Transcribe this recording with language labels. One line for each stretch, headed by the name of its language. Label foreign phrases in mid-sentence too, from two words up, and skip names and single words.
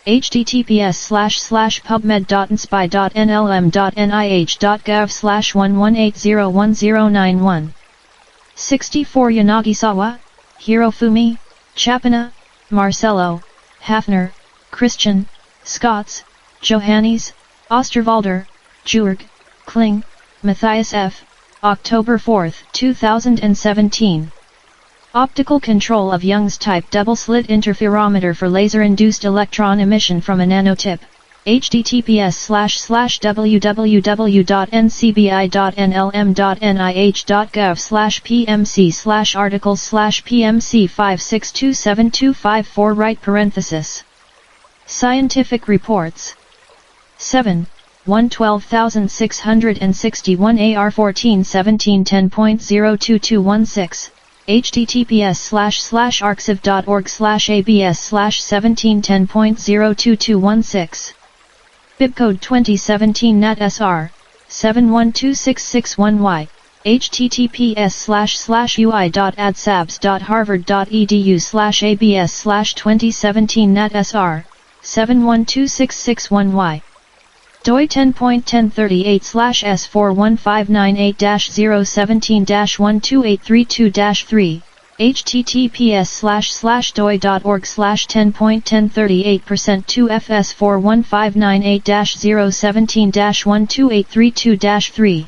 English: https://pubmed.inspi.nlm.nih.gov/11801091. 64 Yanagisawa, Hirofumi, Chapina, Marcello, Hafner, Christian, Scots, Johannes, Osterwalder, Jurg, Kling, Matthias F., October 4, 2017. Optical control of Young's type double-slit interferometer for laser-induced electron emission from a nanotip. https://www.ncbi.nlm.nih.gov/pmc/articles/pmc5627254 right parenthesis. Scientific reports. 7. 112661 AR141710.02216. https://arxiv.org/abs/1710.02216. Bibcode 2017 NAT-SR 712661Y. https://ui.adsabs.harvard.edu/abs/2017 NAT-SR 712661Y. doi 10.1038/S41598-017-12832-3. https://doi.org/10.1038%2FS41598-017-12832-3.